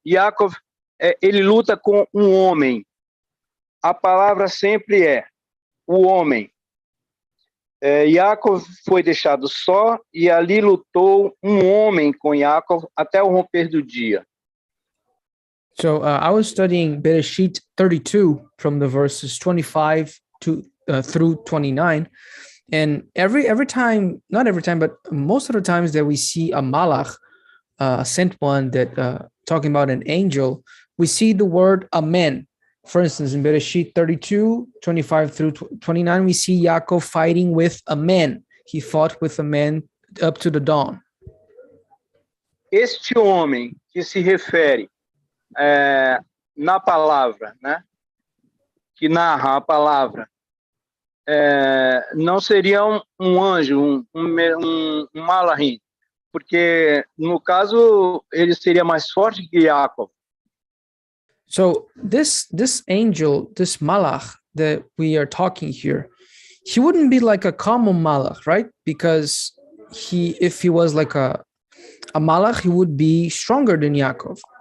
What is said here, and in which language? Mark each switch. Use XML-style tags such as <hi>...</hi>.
<pt>Yaakov, ele luta com um homem. A palavra sempre é o homem. Jacob foi deixado só e ali lutou homem com Jacob até o romper do dia.</pt> <en>So I was studying Bereshit 32 from the verses 25 to through 29, and every time, not every time, but most of the times that we see a malach, a sent one, that talking about an angel, we see the word amen. For instance, in Bereshit 32, 25 through 29, we see Yaakov fighting with a man. He fought with a man up to the dawn.</en> <pt>Este homem que se refere na palavra, né? Que narra a palavra, não seria um anjo, um malachim, porque no caso ele seria mais forte que Jacob.</pt> <en>So this angel, this malach that we are talking here, he wouldn't be like a common malach, right? Because if he was like a malach, he would be stronger than Yaakov.</en>